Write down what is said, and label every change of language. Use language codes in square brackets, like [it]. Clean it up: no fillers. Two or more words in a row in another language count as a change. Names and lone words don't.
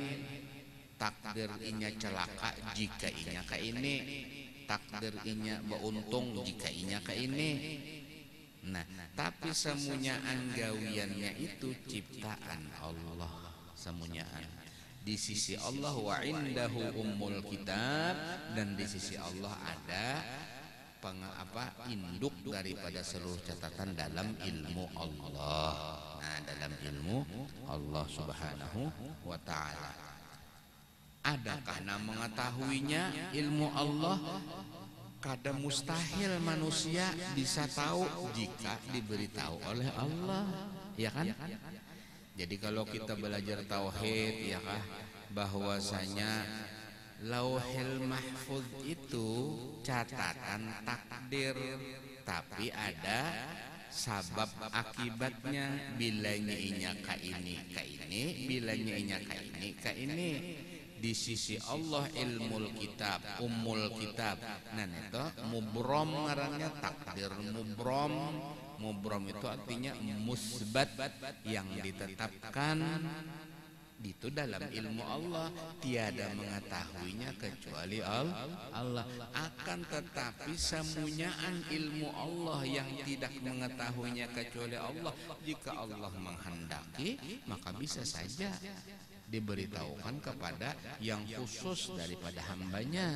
[bjn] Takdir inya celaka jika inya ke ini, takdir inya beruntung jika inya ke ini. Nah, tapi semunyaan gawiannya itu ciptaan Allah, semunyaan di sisi Allah. [ar] وعنده أم الكتاب, [id] dan di sisi Allah ada induk daripada seluruh catatan dalam ilmu Allah. Nah, dalam ilmu Allah [ar] سبحانه وتعالى. [id] Adakah nama mengetahuinya ilmu Allah? [bjn] Kada mustahil manusia bisa tahu jika diberitahu oleh Allah, ya kan? [id] Jadi kalau kita belajar tauhid, ya kah, bahwasanya Lauhil mahfuz itu catatan takdir, tapi ada sabab akibatnya. [bjn] Bilanya inya ka ini, bilanya inya ka ini. [id] Di sisi Allah [ar] علم الكتاب، أم الكتاب. [bjn] Nah itu mubrom ngarannya, takdir mubrom. [id] Mubrom itu artinya musbat, yang ditetapkan. Itu dalam ilmu Allah, tiada mengetahuinya kecuali Allah. Akan tetapi semunyaan ilmu Allah yang tidak mengetahuinya kecuali Allah, jika Allah menghendaki maka bisa saja diberitahukan kepada yang khusus daripada hambanya.